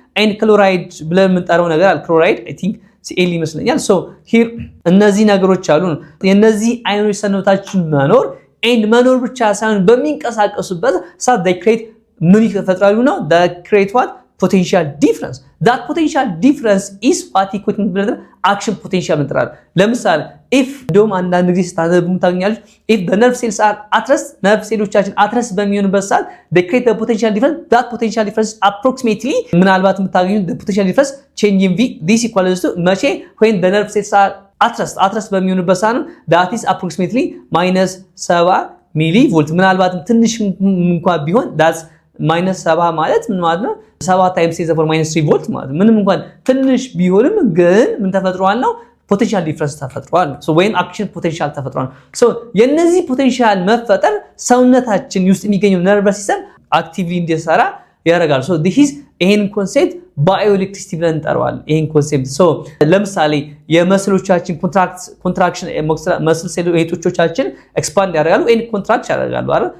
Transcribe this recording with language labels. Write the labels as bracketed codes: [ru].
[am] and chloride ብለን የምንጠራው ነገር አለ። chloride I think Cl ይመስለኛል። so here እነዚህ ነገሮች አሉ። የነዚህ አዮኖች ሰውነታችን መኖር ብቻ ሳይሆን በሚንቀሳቀሱበት ሰዓት they create ምን ይፈጥራሉ ነው [en] they create what potential difference. that potential difference is what equate action potential እንጥራለን። ለምሳሌ if ዶም አንዳንድ ጊዜ ስታነቡ ታገኛለች if the nerve cells are at rest nerve ሴሎቻችን at rest [am] በሚሆኑበት ሰዓት [en] they create the potential difference. that potential difference approximately [am] ምናልባት የምታገኙት [en] the potential difference change in V this equals to መቼ when the nerve cells are at rest [am] በሚሆኑበት ሰዓት [en] that is approximately -7 ሚሊቮልት ምናልባት ትንሽ [am] እንኳን ቢሆን that's -7 ማለት ምን ማለት ነው [en] 7 times 10 to the power -3 [am] ቮልት ማለት ምንም እንኳን ትንሽ ቢሆንም ግን ምን ተፈጥሯል ነው ፖቴንሻል ዲፈረንስ ተፈጥሯል። [en] so when action potential [am] ተፈጥሯል። so የነዚህ ፖቴንሻል መፈጠር ሰውነታችን ውስጥ የሚገኘው ነርቨስ ሲስተም አክቲቭሊ እንዲሰራ ያደርጋል። so this is ይሄን ኮንሴፕት ባዮኤሌክትሪሲቲ ብለን እንጠራዋለን። ይሄን ኮንሴፕት so ለምሳሌ የመስሎቻችን ኮንትራክሽን መስል ሴሎቻችን ኤክስፓንድ ያደርጋሉ ኤንድ ኮንትራክት ያደርጋሉ አይደል?